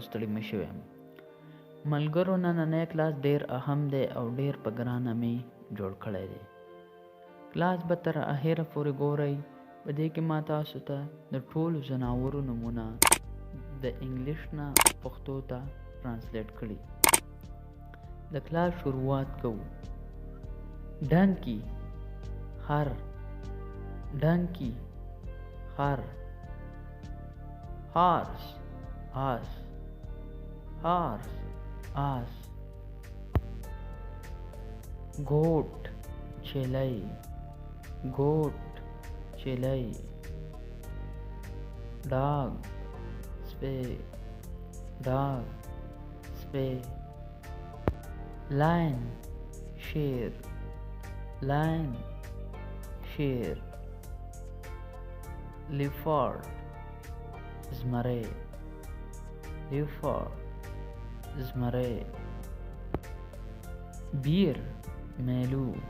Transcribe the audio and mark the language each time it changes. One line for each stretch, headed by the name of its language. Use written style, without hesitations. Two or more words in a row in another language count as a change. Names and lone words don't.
Pashto: ستړي مشو یم ملګرو نننی کلاس ډیر اهم دی او ډیر په ګرانه می جوړ کړی دی کلاس به تر اخره پورې ګورئ په دې کې ما تاسو ته د ټولو ځناورو نمونه د انګلیش نه پښتو ته ترانسلیټ کړي د کلاس شروعات کوو ډنکی خر donkey خر
English: horse آس horse آس goat چلی dog
Pashto: سپی lion شیر leopard زمری bear میلو